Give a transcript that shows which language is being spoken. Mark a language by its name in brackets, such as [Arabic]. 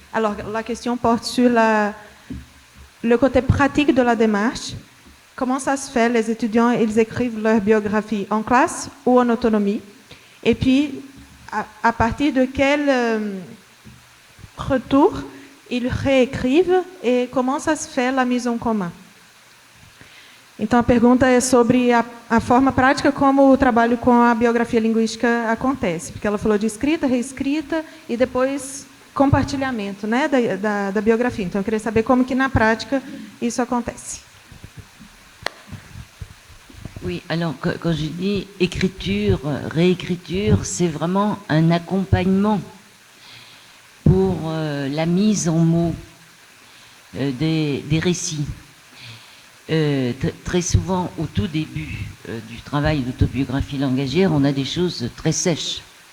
[French] Alors, la question porte sur le côté pratique de la démarche. Comment ça se fait, les étudiants, ils écrivent leur biographie en classe ou en autonomie? Et puis, à partir de quel retour ils réécrivent et comment ça se fait la mise en commun? [Portuguese] Então, a pergunta é sobre a forma prática como o trabalho com a biografia linguística acontece. Porque ela falou de escrita, reescrita e depois compartilhamento, né, da biografia. Então, eu queria saber como que, na prática, isso acontece. [French] Oui, alors, quand je dis écriture, réécriture, c'est vraiment un accompagnement pour la mise en mots des récits. Très souvent, au tout début du travail d'autobiographie langagière, on a des choses très sèches.